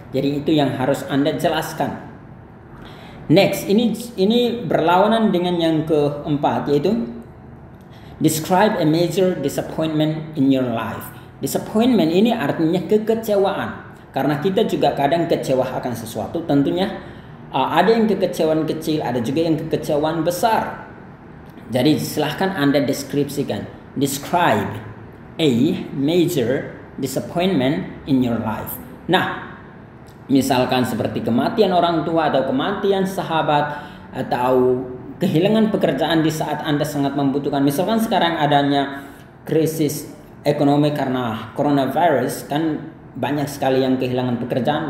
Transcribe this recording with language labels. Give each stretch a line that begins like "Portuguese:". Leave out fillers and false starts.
Indonesian: Jadi itu yang harus Anda jelaskan. Next, ini berlawanan dengan yang keempat, yaitu
English: describe a major disappointment in your life.
Indonesian: Disappointment ini artinya kekecewaan. Karena kita juga kadang kecewa akan sesuatu, tentunya ada yang kekecewaan kecil, ada juga yang kekecewaan besar. Jadi silahkan Anda deskripsikan.
English: Describe a major disappointment in your life.
Indonesian: Nah, misalkan seperti kematian orang tua atau kematian sahabat atau kehilangan pekerjaan di saat Anda sangat membutuhkan. Misalkan sekarang adanya krisis ekonomi karena coronavirus, kan banyak sekali yang kehilangan pekerjaan.